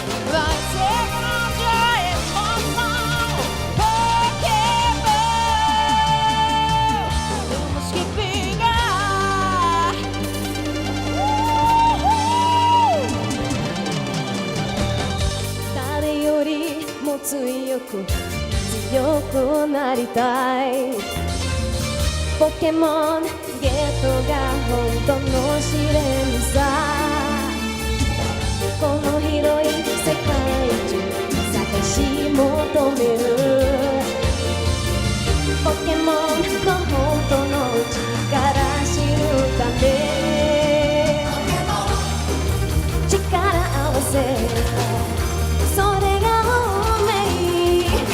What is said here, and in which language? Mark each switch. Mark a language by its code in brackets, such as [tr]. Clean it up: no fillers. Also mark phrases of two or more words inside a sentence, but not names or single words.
[pt] Vai ser grande a emoção. Pokémon, temos que pegar. [ja] 誰よりも強く強くなりたい。ポケモンゲットが本当の試練さ。この広い世界中探し求めるポケモンの本当の力知るため力合わせそれが運命。